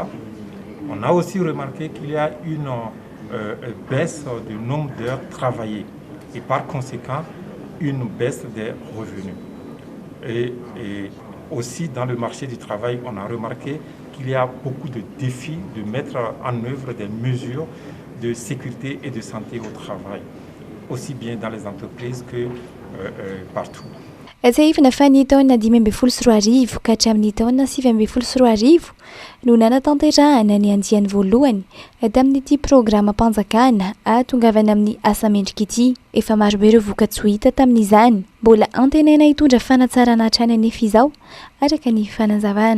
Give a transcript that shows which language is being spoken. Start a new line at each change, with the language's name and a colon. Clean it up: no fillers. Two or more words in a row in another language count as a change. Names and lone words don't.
French: On a aussi remarqué qu'il y a une baisse du nombre d'heures travaillées et par conséquent une baisse des revenus. Et aussi dans le marché du travail, on a remarqué qu'il y a beaucoup de défis de mettre en œuvre des mesures de sécurité et de santé au travail, aussi bien dans les entreprises que partout.
Malagasy: Atsahifana fa ny taona 2024 ka hatramin'ny taona 2024 no nanatanterahana ny andiany voalohany tamin'ity programa mpanjakana ahatongavana amin'ny asa mendrika ity. Efa maro be ireo vokatsoa hita tamin'izany. Mbola antenena hitondra fanatsarana hatrany anefa izao araka ny fanazavana.